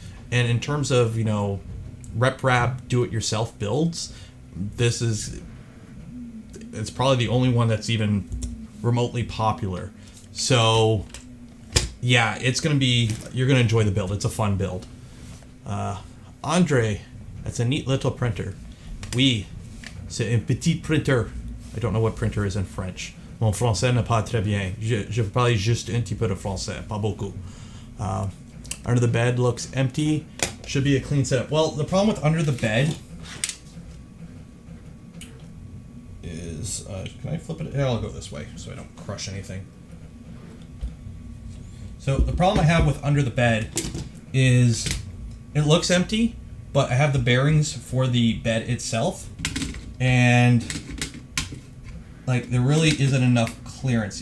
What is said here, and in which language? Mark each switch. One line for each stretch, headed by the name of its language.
English: And in terms of, rep-rap, do-it-yourself builds, it's probably the only one that's even remotely popular. So, yeah, you're going to enjoy the build. It's a fun build. Andre, that's a neat little printer.
French: Oui, c'est un petit printer.
English: I don't know what printer is in French.
French: Mon français n'est pas très bien. Je parle juste un petit peu de français, pas beaucoup.
English: Under the bed looks empty. Should be a clean setup. Well, the problem with under the bed is, can I flip it? Yeah, I'll go this way so I don't crush anything. So the problem I have with under the bed is it looks empty, but I have the bearings for the bed itself, and there really isn't enough clearance.